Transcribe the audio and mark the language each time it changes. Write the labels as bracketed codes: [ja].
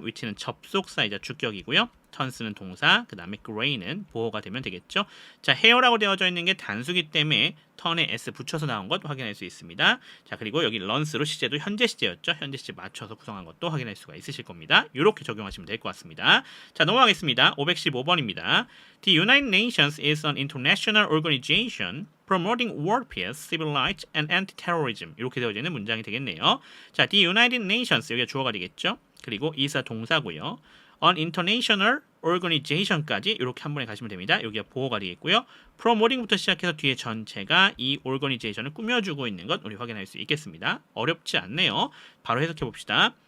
[ko] 위치는 접속사이자 주격이고요. 턴스는 동사, 그 다음에 gray는 보호가 되면 되겠죠. 자, 헤어라고 되어져 있는 게 단수기 때문에 턴에 s 붙여서 나온 것 확인할 수 있습니다. 자, 그리고 여기 runs로 시제도 현재 시제였죠. 현재 시제 맞춰서 구성한 것도 확인할 수가 있으실 겁니다. 이렇게 적용하시면 될 것 같습니다. 자, 넘어가겠습니다. 515번입니다. [en] The United Nations is an international organization promoting world peace, civil rights, and anti-terrorism. [ko] 이렇게 되어져 있는 문장이 되겠네요. 자, The United Nations, 여기가 주어가 되겠죠. 그리고 이사 동사고요. an international organization 까지 이렇게 한 번에 가시면 됩니다. 여기가 보호가 되겠고요. promoting부터 시작해서 뒤에 전체가 이 organization을 꾸며주고 있는 것 우리 확인할 수 있겠습니다. 어렵지 않네요. 바로 해석해 봅시다.